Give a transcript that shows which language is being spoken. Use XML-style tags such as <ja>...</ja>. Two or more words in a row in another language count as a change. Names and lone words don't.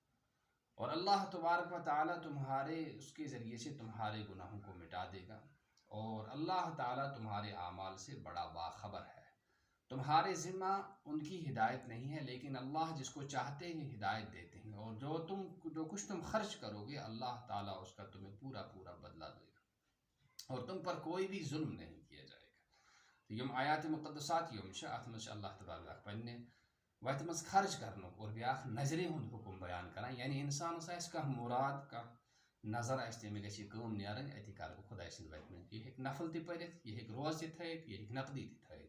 <ur>اور اللہ تبارک و تعالیٰ تمہارے اس کے ذریعے سے تمہارے گناہوں کو مٹا دے گا، اور اللہ تعالیٰ تمہارے اعمال سے بڑا باخبر ہے. تمہارے ذمہ ان کی ہدایت نہیں ہے، لیکن اللہ جس کو چاہتے ہیں ہدایت دیتے ہیں. اور جو کچھ تم خرچ کرو گے اللہ تعالیٰ اس کا تمہیں پورا بدلہ دے گا، اور تم پر کوئی بھی ظلم نہیں کیا جائے گا.</ur> <ks>تو یم آیات مقدسات یم ات مز اللہ تبارک پنہ وت مز خرچ کرن اور بیاکھ نظرِ ہند حکم بیان کران. یعنی انسانس آسہِ کانٛہہ مراد، کانٛہہ نظر آسہِ تٔمِس گژھِ یہِ کٲم نیرٕنۍ، اَتی کَرٕ بہٕ خۄداے سٕنٛدِ وَتہِ منٛز. یہِ ہیٚکہِ نفل تہِ پٔرِتھ، یہِ ہیٚکہِ روزٕ تہِ تھٲیِتھ، یہِ ہیٚکہِ نقدی تہِ تھٲیِتھ.</ks>